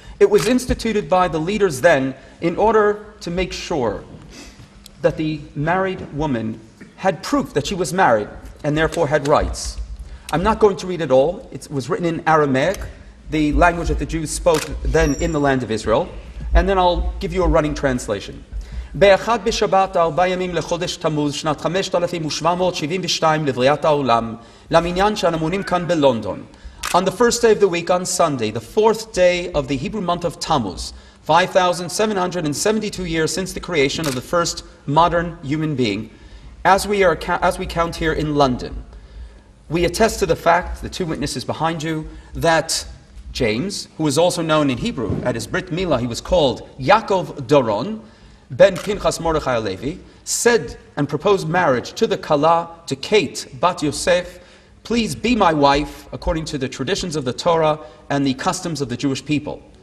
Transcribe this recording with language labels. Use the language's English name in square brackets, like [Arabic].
[English] It was instituted by the leaders then in order to make sure that the married woman had proof that she was married and therefore had rights. I'm not going to read it all. It was written in Aramaic, the language that the Jews spoke then in the land of Israel, and then I'll give you a running translation. [Hebrew] באחד בשבת 4 ימים לחודש תמוז שנת 5772 לבריאת העולם למניין שאנו מונים כאן בלונדון. [English] On the first day of the week, on Sunday, the 4th day of the Hebrew month of Tammuz, 5,772 years since the creation of the first modern human being, as we count here in London, we attest to the fact, the two witnesses behind you, that James, who is also known in Hebrew, at his Brit Milah, he was called Yaakov Doron, Ben Pinchas Mordechai Levi, said and proposed marriage to the Kala, to Kate, Bat Yosef, please be my wife according to the traditions of the Torah and the customs of the Jewish people.